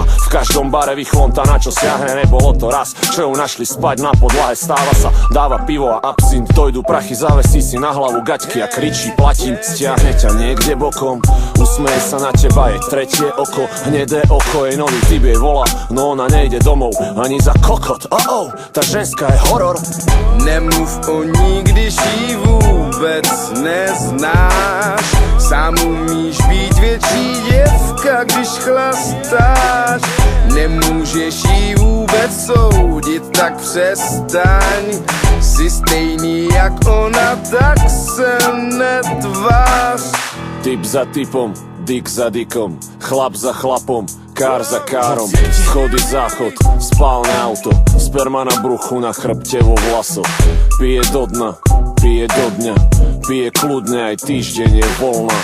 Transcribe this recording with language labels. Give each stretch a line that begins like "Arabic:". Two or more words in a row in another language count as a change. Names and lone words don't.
Slovak: V každom bare vychlonta, na čo siahne, nebolo to raz, čo ju našli spať na podlahe. Stáva sa, dáva pivo a absint, dojdu prachy, zavesí si na hlavu gaťky a kričí platím. Stiahne ťa niekde bokom, usmeje sa na teba, jej tretie oko, hnedé oko, jej nový typ jej volá, no ona nejde domov ani za kokot. Tá ženská je horor.
Czech: Nemluv o ní, když ji vůbec neznáš. Sám umíš být větší děvka, když chlastáš. Nemůžeš ji vůbec soudit, tak přestaň. Si stejný jak ona, tak se netvář.
Slovak: Typ za typom, dik za dikom, chlap za chlapom, kár za károm, schody záchod, spálne auto, sperma na bruchu, na chrbte vo vlasoch. Pije do dna, pije do dňa, pije kľudne, aj týždeň je voľná.